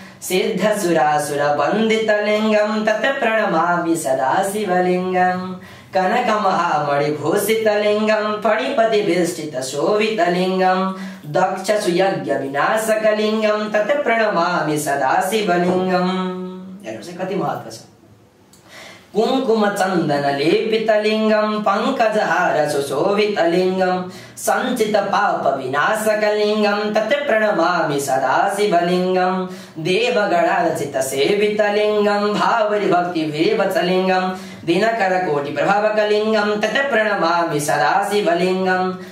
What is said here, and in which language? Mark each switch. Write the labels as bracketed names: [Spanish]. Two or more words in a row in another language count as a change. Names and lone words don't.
[Sanskrit] सिद्धसुरासुरवन्दितलिङ्गं तत् प्रणमामि सदा शिवलिङ्गं कनकमहामणिभूषितलिङ्गं फणिपतिवेष्टितशोभितलिङ्गं दक्षसुयज्ञविनाशकलिङ्गं तत् प्रणमामि सदा शिवलिङ्गं। [Nepali] हेर्नुहोस् कति महत्त्व छ। [Sanskrit] कुङ्कुमचन्दनलेपितलिङ्गं पङ्कजहार सुशोभितलिङ्गं सञ्चितपापविनाशकलिङ्गं तत् प्रणमामि सदा शिवलिङ्गं देवगणार्चितसेवितलिङ्गं भावविभक्तिविवचलिङ्गं दिनकरकोटिप्रभावकलिङ्गं तत् प्रणमामि सदा शिवलिङ्गं